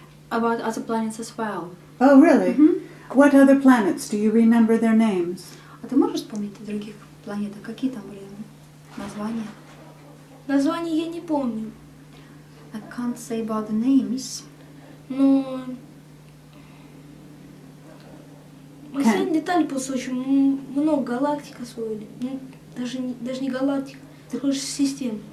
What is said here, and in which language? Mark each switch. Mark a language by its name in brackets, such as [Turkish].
[English] About other planets as well. Oh, really? What other planets? Do you remember their names? [Russian] А ты можешь вспомнить о других планетах? Какие там были названия? Название я не помню. [English] I can't say about the names. [Russian] Но марсиане летали просто очень много галактик освоили. Ну, даже не галактик, такой систем.